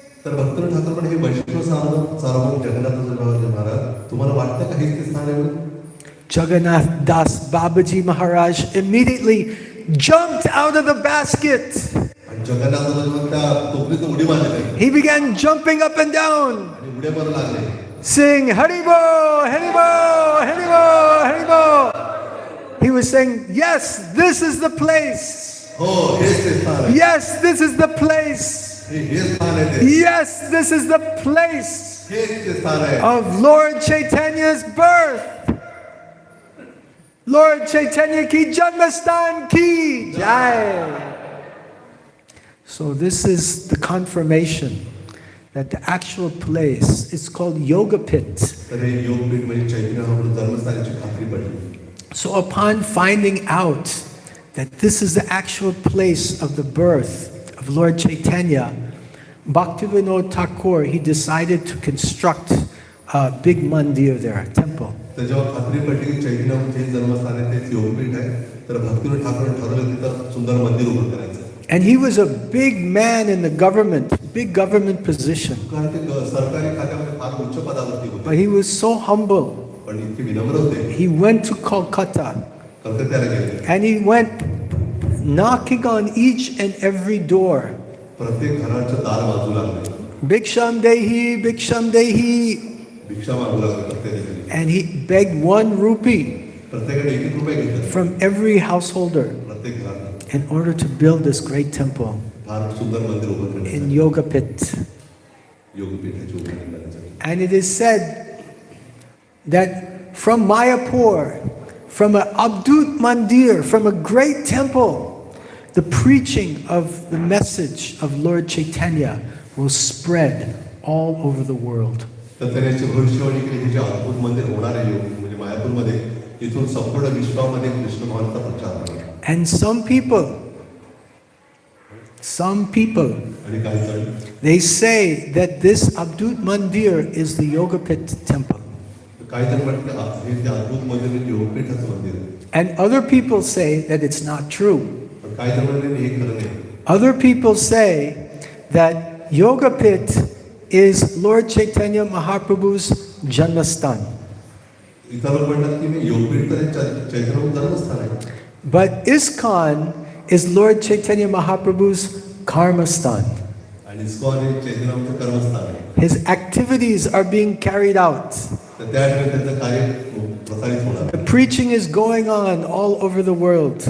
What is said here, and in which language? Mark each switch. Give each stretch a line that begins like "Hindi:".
Marathi: तर भक्तिविनोद ठाकूर पण हे वैष्णव सार्वभौम जगन्नाथ महाराज तुम्हाला वाटतं का हेच ते स्थान आहे म्हणून?
English: Jagannath Das Babaji Maharaj immediately jumped out of the basket.
Marathi: आणि जगन्नाथ बाबाजी त्या टोपलीतून उडी मारली.
English: He began jumping up and down,
Marathi: आणि उड्या मारू लागले.
English: saying, Haribo, Haribo, Haribo, Haribo. He was saying, yes, this is the place.
Marathi: हो हेच ते स्थान आहे.
English: Yes, this is the place.
Marathi: हे स्थान आहे ते.
English: Yes, this is the place
Marathi: हेच ते स्थान आहे.
English: of Lord Chaitanya's birth.
Hindi: Lord Chaitanya ki Janmastan ki Jai.
English: So this is the confirmation that the actual place is called Yoga Pit.
Marathi: तर हे योगपीठ म्हणजे चैतन्य महाप्रभू जन्मस्थानाची खात्री पडली.
English: So upon finding out that this is the actual place of the birth of Lord Chaitanya, Bhaktivinoda Thakur, he decided to construct a big mandir there, a temple.
Marathi: तर जेव्हा खात्री पडली की चैतन्य महाप्रभूचे जन्मस्थान आहे तेच योगपीठ आहे तर भक्तिविनोद ठाकूर ठरवलं तिथं सुंदर मंदिर उभं करायचं.
English: And he was a big man in the government, big government position.
Marathi: कारण ते सरकारी खात्यामध्ये फार उच्च पदावरती होते.
English: But he was so humble.
Marathi: पण इतके विनम्र होते.
English: He went to Kolkata
Marathi: कलकत्त्याला गेले.
English: and he went knocking on each and every door.
Marathi: प्रत्येक घराचं दार वाजू लागले.
Sanskrit: Bhiksham Dehi, Bhiksham Dehi.
Marathi: भिक्षा मागू लागले प्रत्येकाने.
English: And he begged 1 rupee
Marathi: प्रत्येकाने 1 रुपये घेतले.
English: from every householder
Marathi: प्रत्येक घरात
English: in order to build this great temple
Marathi: फार सुंदर मंदिर उभं करण्यासाठी.
English: in Yoga Pit.
Marathi: योगपीठाची उभारणी करण्यासाठी.
English: And it is said that from Mayapur, from an Abdut Mandir, from a great temple, the preaching of the message of Lord Chaitanya will spread all over the world.
Marathi: तर त्याची भविष्यवाणी केली की जे अद्भुत मंदिर होणार आहे म्हणजे मायापूरमध्ये इथून संपूर्ण विश्वामध्ये कृष्ण भगवानचा प्रचार होणार.
English: And some people,
Marathi: आणि काही जण
English: they say that this Abdut Mandir is the Yoga Pit temple.
Marathi: काही जण म्हणतात हे ते अद्भुत मंदिर म्हणजे योगपीठाचं मंदिर आहे.
English: And other people say that it's not true.
Marathi: पण काही जण म्हणतात हे खरं नाही.
English: Other people say that Yoga Pit is Lord Chaitanya Mahaprabhu's Janmastan.
Marathi: इतर लोक म्हणतात की मी योगपीठ तर चैतन्य जन्मस्थान आहे.
English: But ISKCON is Lord Chaitanya Mahaprabhu's Karmastan.
Marathi: आणि इस्कॉन हे चैतन्याचं कर्मस्थान आहे.
English: His activities are being carried out.
Marathi: तर त्या ठिकाणी त्यांचं कार्य प्रसारित होणार.
English: The preaching is going on all over the world.